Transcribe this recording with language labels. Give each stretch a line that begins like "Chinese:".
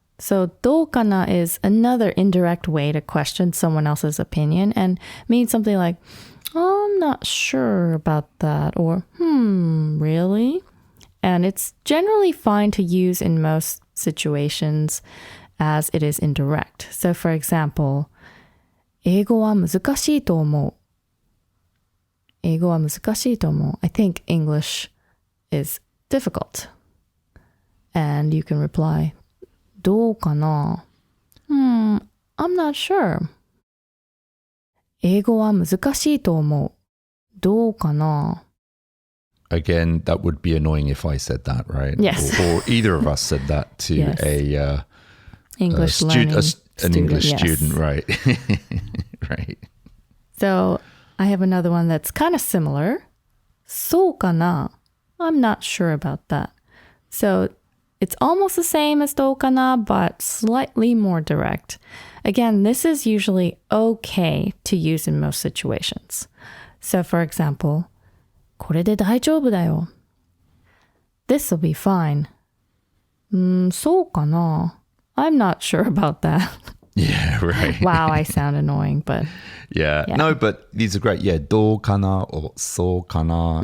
English: So
Japanese: どうかな
English: is another indirect way to question someone else's opinion and means something like, oh, I'm not sure about that, or really? And it's generally fine to use in most situations as it is indirect. So for example,
Japanese: 英語は難しいと思う. 英語は難しいと思う.
English: I think English is difficult. And you can reply,
Japanese: どうかな?
English: I'm not sure.
Japanese: 英語は難しいと思う. どうかな?
English: Again, that would be annoying if I said that, right? Yes. Or either of us said that to an English student, right? Right. So I have another one that's kind of similar.
Japanese: そうかな?
English: I'm not sure about that. So it's almost the same as
Japanese: どうかな,
English: but slightly more direct. Again, this is usually okay to use in most situations. So for example,
Japanese: これで大丈夫だよ.
English: This'll be fine.
Japanese: そうかな?
English: I'm not sure about that. Yeah, right. Wow, I sound annoying, but... Yeah. No, but these are great. Yeah,
Japanese: どうかな
English: or
Japanese: そうかな.